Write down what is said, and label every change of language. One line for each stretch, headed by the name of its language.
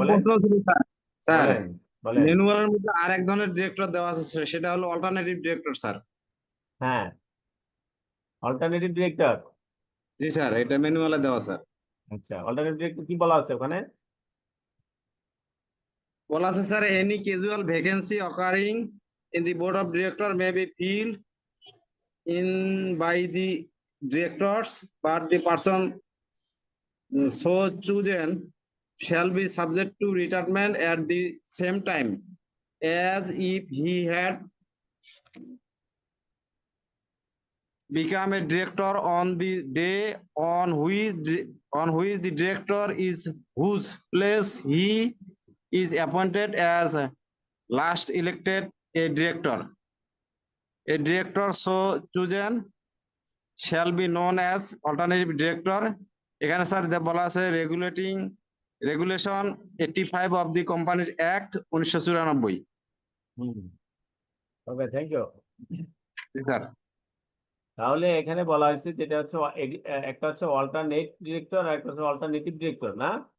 Bangla: বলেন প্রশ্ন ছিল স্যার। স্যার বলেন বলেন ম্যানুয়ালের মধ্যে আর এক ধরনের ডিরেক্টর দেওয়া আছে স্যার, সেটা হলো অল্টারনেটিভ ডিরেক্টর স্যার। হ্যাঁ, অল্টারনেটিভ ডিরেক্টর। জি স্যার, এটা ম্যানুয়ালে দেওয়া স্যার। আচ্ছা, অল্টারনেটিভ ডিরেক্টর কি বলা আছে ওখানে? বলা আছে sir,
English: Any casual vacancy occurring in the board of director may be filled in by the directors but the person so chosen shall be subject to retirement at the same time as if he had become a director on the day on which the director is whose place he is appointed as last elected a director. A director so chosen shall be known as alternative director.
Bangla: এখানে sir বলা আছে regulation 85 of the companies act 1994।
English: Okay, thank you.
Bangla: Sir তাহলে এখানে বলা হয়েছে যেটা হচ্ছে একটা হচ্ছে অল্টারনেট ডিরেক্টর আর একটা হচ্ছে অল্টারনেটিভ ডিরেক্টর, না?